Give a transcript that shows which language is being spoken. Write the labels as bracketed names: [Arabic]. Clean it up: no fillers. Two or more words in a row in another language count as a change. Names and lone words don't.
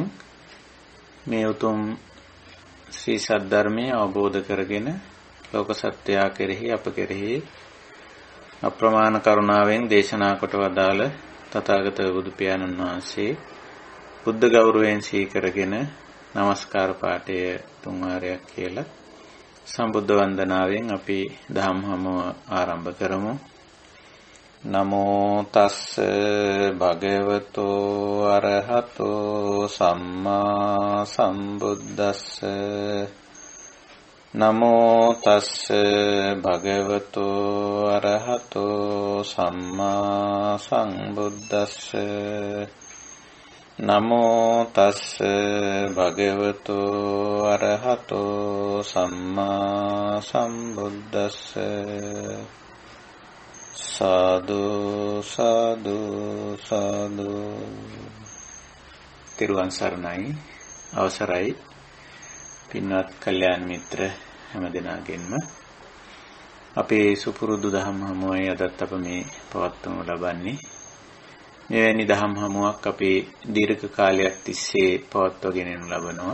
[Sinhala] මේ උතුම් ශ්‍රී සද්ධර්මයේ අවබෝධ කරගෙන ලෝක සත්‍යය කෙරෙහි අප කෙරෙහි අප්‍රමාණ කරුණාවෙන් දේශනා කොට වදාළ තථාගත බුදු පියාණන් වහන්සේ බුද්ධ ගෞරවයෙන් සීකරගෙන নমස්කාර පාඨය තුන් වාරයක් කියලා සම්බුද්ධ වන්දනාවෙන් අපි දහම් හමුව ආරම්භ කරමු. [Pali] නමෝ තස්ස භගවතෝ අරහතෝ සම්මා සම්බුද්දස්ස. නමෝ තස්ස භගවතෝ අරහතෝ සම්මා සම්බුද්දස්ස. නමෝ තස්ස භගවතෝ අරහතෝ සම්මා සම්බුද්දස්ස. [Sinhala] සාදු සාදු සාදු. තෙරුවන් සරණයි. අවසරයි පින්වත් කල්යාණ මිත්‍ර හැමදෙනාගෙන්ම අපේ සුපුරුදු දහම් හමුවේ අදත් අප මේ පවත්වනු ලබන්නේ. මෙවැනි දහම් හමුවක් අපි දීර්ඝ කාලයක් තිස්සේ පවත්වාගෙන යනු ලබනවා.